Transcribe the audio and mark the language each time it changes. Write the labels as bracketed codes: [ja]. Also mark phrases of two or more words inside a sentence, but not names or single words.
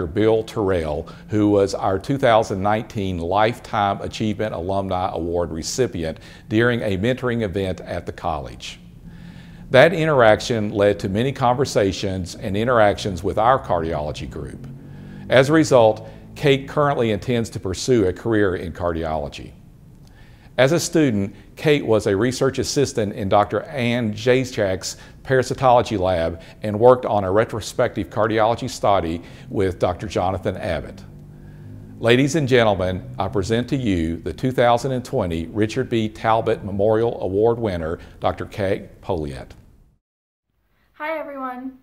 [en] Bill Terrell, who was our 2019 Lifetime Achievement Alumni Award recipient during a mentoring event at the college. That interaction led to many conversations and interactions with our cardiology group. As a result, Kate currently intends to pursue a career in cardiology. As a student, Kate was a research assistant in Dr. Ann Jacek's parasitology lab and worked on a retrospective cardiology study with Dr. Jonathan Abbott. Ladies and gentlemen, I present to you the 2020 Richard B. Talbot Memorial Award winner, Dr. Kate Pouliot. Hi everyone.